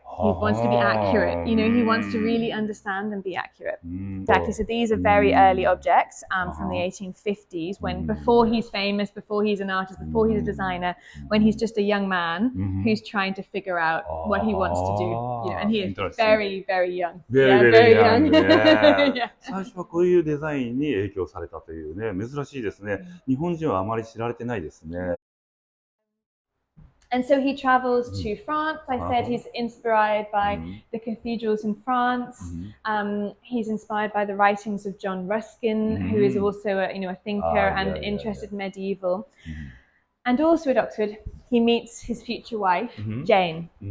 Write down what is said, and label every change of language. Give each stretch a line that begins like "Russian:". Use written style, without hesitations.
English: He wants to be accurate. You know, he wants to really understand and be accurate. Exactly. So these are very early objects from the 1850s, before he's famous, before he's an artist, before he's a designer, when he's just a young man who's trying to figure out what he wants to do. You know, and he is very, very young. Very young.
Japanese: 最初はこういうデザインに影響されたというね、珍しいですね。日本人はあまり知られてないですね。
English: And so he travels to France. I said he's inspired by the cathedrals in France. He's inspired by the writings of John Ruskin, who is also a thinker and interested in medieval. And also at Oxford, he meets his future wife, Jane.